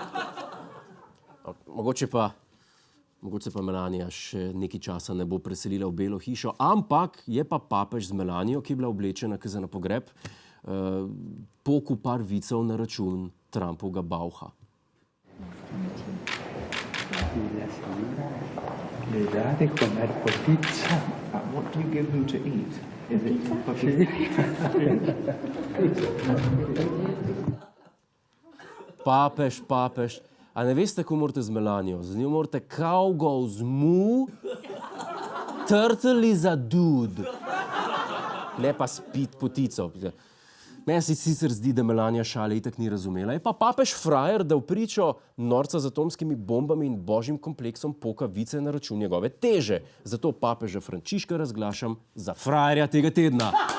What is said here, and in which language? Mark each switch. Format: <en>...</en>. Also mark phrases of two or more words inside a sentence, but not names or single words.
<sl>Mogoče pa Melania še nekaj časa ne bo preselila v Belo hišo, ampak je pa papež z Melanijo, ki je bila oblečena za na pogreb, poku par vicev na račun Trumpovega bauha.</sl> <es>Le date comer por pizza.</es> <en>What do you give them to eat? Is it</en> <sl>Papež. A ne veste, kako morate z Melanijo? Z njo morate</sl> <en>cow goes moo, turtle is a dude.</en> <sl>Ne pa spit potico. Meni se sicer zdi, da Melania šale itak ni razumela. Je pa papež frajer, da v pričo norca z atomskimi bombami in božjim kompleksom poka vice na račun njegove teže. Zato papeža Frančiška razglašam za frajerja tega tedna.</sl>